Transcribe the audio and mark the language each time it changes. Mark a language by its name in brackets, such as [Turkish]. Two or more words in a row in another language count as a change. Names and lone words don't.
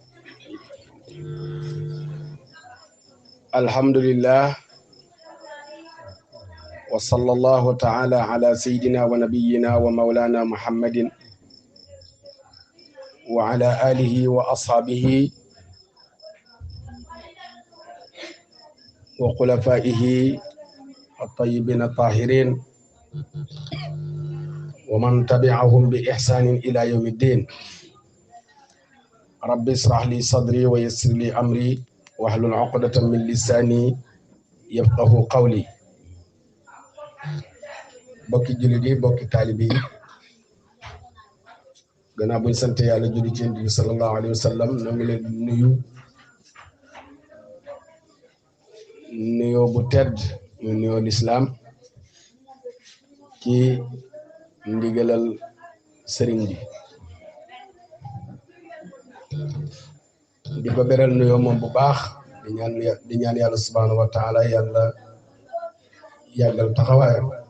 [Arabic] الحمد لله وصلى الله تعالى على سيدنا ونبينا ومولانا محمد وعلى آله وأصحابه وخلفائه الطيبين الطاهرين ومن تبعهم بإحسان إلى يوم الدين. رب اشرح لي صدري ويسر لي أمري واحلل عقدة من لساني يفقه قولي. [Wolof] bokki jullit yi bokki taalibe yi gannaaw buñ sant yàlla julli ci Yonent bi [Arabic] صلى الله عليه وسلم [Wolof] ñoo ngi leen nuyu nuyoo bu tedd mu nuyoo lislaam ci ndigalal sëriñ bi di ko beral nuyoo moom bu baax di ñaan yàlla [Arabic] سبحانه وتعالى [Wolof] yàlla yàggal taxawaayam